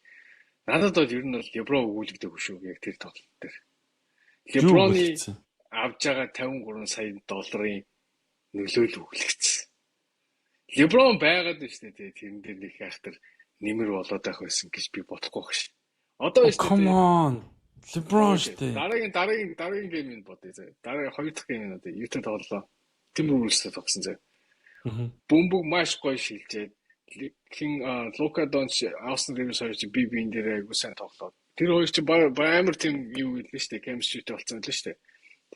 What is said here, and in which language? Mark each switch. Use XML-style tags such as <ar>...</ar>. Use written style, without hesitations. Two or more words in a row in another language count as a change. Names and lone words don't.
<mn>Надад бол ер нь бол LeBron өгүүлэгдэх шүү яг тэр тоглолт дээр. LeBron-ы авж байгаа 53 сая долларын нөлөөлөл өгүүлэгдсэн. LeBron байгаад байна шүү дээ. Тэрэн дээр нэг хайхтар нэмэр болоод байх байсан гэж би бодохгүй байх шээ. Одоо шүү дээ.</mn> <en>Come on.</en> <mn>LeBron шүү дээ. Дараагийн геймийг бодъё заа. Дараагийн 2 дахь гейм нь одоо Utah тоглолоо. Timberwolves-тэй тогсон заа. Бөмбөг маш гоё шилжээд Luka Doncic, Austin Reeves хоёр би энэ дээр айгуу сайн тоглоод Тэр хоёр чинь амар тийм юу гэлээ штэ, chemistryтэй болсон байлээ штэ. Тэгээ</mn>